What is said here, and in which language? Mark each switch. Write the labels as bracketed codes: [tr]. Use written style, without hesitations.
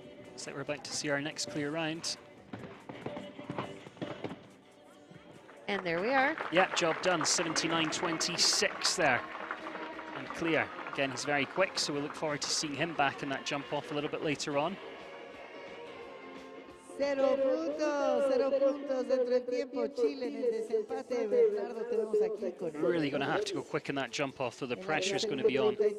[en] Looks like we're about to see our next clear round. And there we are. Yeah, job done. 79.26 there. And clear. Again, he's very quick, so we'll look forward to seeing him back in that jump off a little bit later on. [es] 0 puntos dentro del tiempo. Chile en el desempate. Bernardo, tenemos aquí con [en] Really going to have to go quick in that jump off, though the pressure is going to be on.